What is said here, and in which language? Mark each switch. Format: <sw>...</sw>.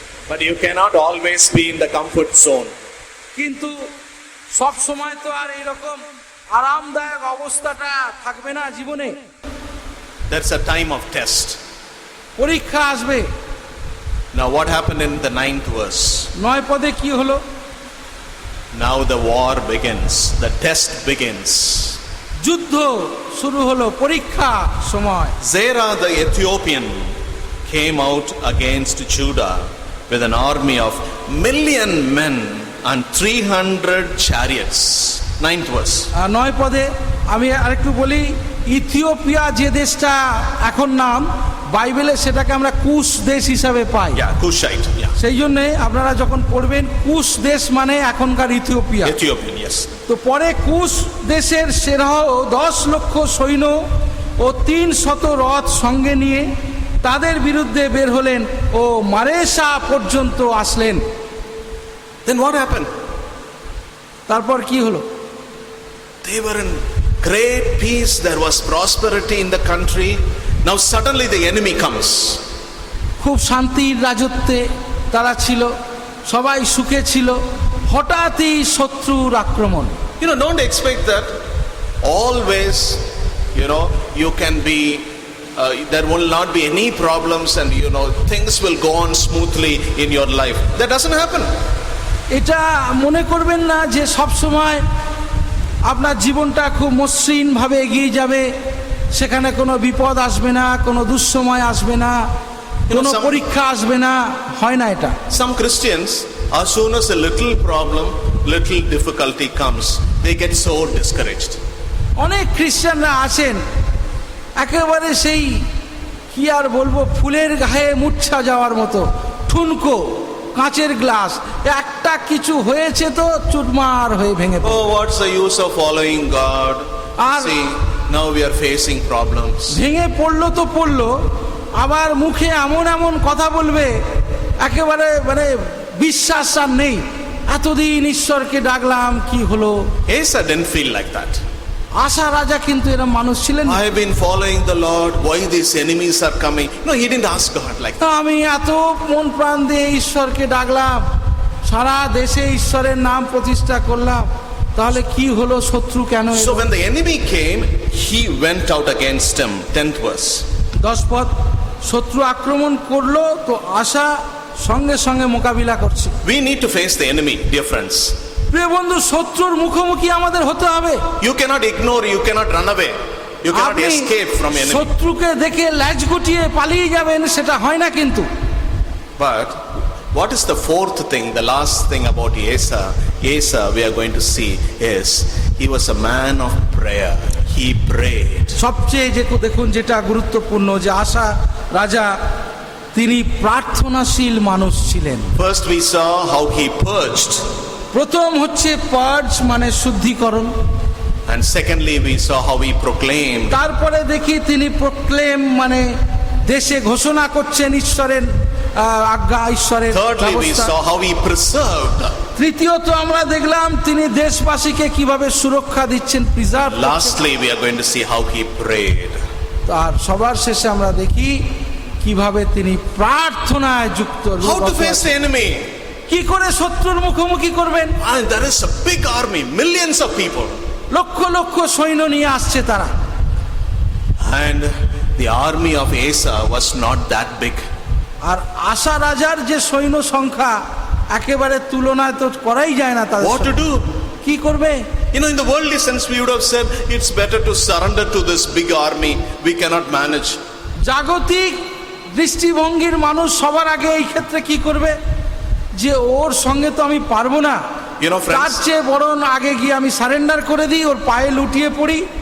<en>But you cannot always be in the comfort zone.</en> <bn>কিন্তু সব সময় তো আর এরকম আরামদায়ক অবস্থাটা থাকবে না জীবনে।</bn> <en>There's a time of test.</en> <bn>পরীক্ষা আসবে।</bn> <en>Now what happened in the 9th verse?</en> <bn>9 পদে কি হলো?</bn> <en>Now the war begins, the test begins.</en> <bn>যুদ্ধ শুরু হলো, পরীক্ষা সময়।</bn> <en>Zerah the Ethiopian came out against Judah with an army of 1,000,000 men and 300 chariots. 9th verse.</en> <bn>9 পদে আমি আরেকটু বলি, ইথিওপিয়া যে দেশটা এখন নাম বাইবেলে সেটাকে আমরা কুশ দেশ হিসাবে পাই।</bn> <en>Yeah, Cushite. Yeah.</en> <bn>সেই জন্যে আপনারা যখন পড়বেন কুশ দেশ মানে এখনকার ইথিওপিয়া।</bn> <en>Ethiopian, yes.</en> <bn>তো পরে কুশ দেশের সেরাহ 10 লক্ষ সৈন্য ও 300 রথ সঙ্গে নিয়ে তাদের বিরুদ্ধে বের হলেন ও মারেশা পর্যন্ত আসলেন।</bn> <en>Then what happened?</en> <bn>তারপর কি হলো?</bn> <en>They were in great peace. There was prosperity in the country. Now suddenly the enemy comes.</en> <bn>খুব শান্তির রাজত্বে তারা ছিল, সবাই সুখে ছিল, হঠাৎই শত্রুর আক্রমণ।</bn> <en>You know, don't expect that always, you can be, there will not be any problems and, things will go on smoothly in your life. That doesn't happen.</en> <bn>এটা মনে করবেন না যে সব সময় আপনার জীবনটা খুব মসৃণভাবে এগিয়ে যাবে, সেখানে কোনো বিপদ আসবে না, কোনো দুঃসময় আসবে না, কোনো পরীক্ষা আসবে না। হয় না এটা।</bn> <en>Some Christians, as soon as a little problem, little difficulty comes, they get so discouraged.</en> <bn>অনেক খ্রিস্টানরা আছেন একেবারে সেই কি আর বলবো ফুলের গায়ে মূর্ছা যাওয়ার মতো, ঠুনকো কাঁচের গ্লাস, একটা কিছু হয়েছে তো চুরমার হয়ে ভেঙে পড়ে।</bn> <en>Oh, what's the use of following God? Ar- See, now we are facing problems.</en> <bn>ভেঙে পড়লো তো পড়লো, আবার মুখে এমন এমন কথা বলবে একেবারে মানে বিশ্বাস আর নেই। এতদিন ঈশ্বরকে ডাকলাম কি হলো।</bn> <en>Asa didn't feel like that.</en> <bn>আশা রাজা কিন্তু এরকম মানুষ ছিলেন না।</bn> <en>I have been following the Lord. Why these enemies are coming? No, he didn't ask God like that.</en> <bn>আমি এত মন প্রাণ দিয়ে ঈশ্বরকে ডাকলাম, সারা দেশে ঈশ্বরের নাম প্রতিষ্ঠা করলাম, তাহলে কি হলো, শত্রু কেন এলো?</bn> <en>So when the enemy came, he went out against him. 10th verse.</en> <bn>10 পদ, শত্রু আক্রমণ করলো তো আশা সঙ্গে সঙ্গে মোকাবিলা করছে।</bn> <en>We need to face the enemy, dear friends.</en> <bn>প্রিয় বন্ধু, শত্রুর মুখোমুখি আমাদের হতে হবে।</bn> <en>You cannot ignore, you cannot run away. You cannot</en> <bn>আপনি</bn> <en>escape from enemy.</en> <bn>শত্রুকে দেখে ল্যাজ গুটিয়ে পালিয়ে যাবেন সেটা হয় না কিন্তু।</bn> <en>But what is the fourth thing, the last thing about Asa? Asa, we are going to see, is he was a man of prayer. He prayed.</en> <bn>সবচেয়ে যে দেখুন যেটা গুরুত্বপূর্ণ যে আশা রাজা তিনি প্রার্থনাশীল মানুষ ছিলেন।</bn> <en>First we saw how he purged.</en> <bn>প্রথম হচ্ছে পার্জ মানে শুদ্ধিকরণ,</bn> <en>And secondly, we saw how he proclaimed.</en> <bn>তারপরে দেখি তিনি প্রক্লেম মানে দেশে ঘোষণা করছেন ঈশ্বরের আজ্ঞা, ঈশ্বরের</bn> <en>Thirdly, we</en> <bn>ব্যবস্থা।</bn> <en>saw how he preserved.</en> <bn>তৃতীয়ত আমরা দেখলাম তিনি দেশবাসীকে কিভাবে সুরক্ষা দিচ্ছেন, preserve.</bn> <en>Lastly, we are going to see how he prayed.</en> <bn>আর সবার শেষে আমরা দেখি কিভাবে তিনি প্রার্থনায় যুক্ত।</bn> <en>How to face the enemy?</en> <bn>কি করে শত্রুর মুখোমুখি করবেন?</bn> <en>And there is a big army, millions of people.</en> <bn>Lakh lakh সৈন্য নিয়ে আসছে তারা।</bn> <en>And the army of Asa was not that big.</en> <bn>আর আশা রাজার যে সৈন্য সংখ্যা একেবারে তুলনায় তো করাই যায় না তাদের</bn> <en>What to</en> <bn>সঙ্গে।</bn> <en>do?</en> <bn>কি করবে?</bn> <en>You know, in the worldly sense, we would have said, it's better to surrender to this big army. We cannot manage.</en> <bn>জাগতিক দৃষ্টিভঙ্গির মানুষ সবার আগে এই ক্ষেত্রে কি করবে, যে ওর সঙ্গে তো আমি পারবো না,</bn> <en>You know,</en> <bn>তার</bn> <en>friends,</en> <bn>চেয়ে বরং আগে গিয়ে আমি সারেন্ডার করে দিই, ওর পায়ে লুটিয়ে পড়ি।</bn>